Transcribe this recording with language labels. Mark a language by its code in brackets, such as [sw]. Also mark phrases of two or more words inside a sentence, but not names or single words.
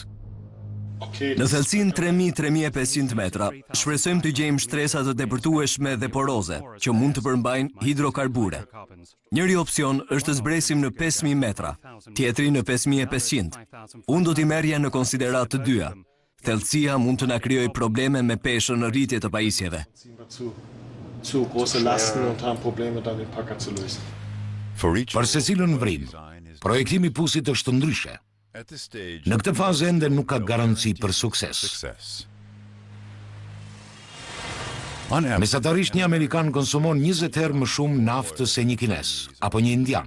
[sq] Në thellësinë 3000-3500 metra, shpresojmë të gjejmë shtresa të depërtueshme dhe poroze, që mund të përmbajnë hidrokarbure. Njëri opsion është të zbresim në 5000 metra, tjetri në 5500. Unë do t'i merrja në konsiderat të dyja. Thellësia mund të na krijojë probleme me peshën në rritje të pajisjeve. [de] Zu große Lasten und haben Probleme dann den Packer zu lösen. [sq] Për secilën vrim, projektimi pusit është ndryshe. Në këtë fazë ende nuk ka garanci për sukses. Mesatarisht një Amerikan konsumon 20 herë më shumë naftë se një kines, apo një indian.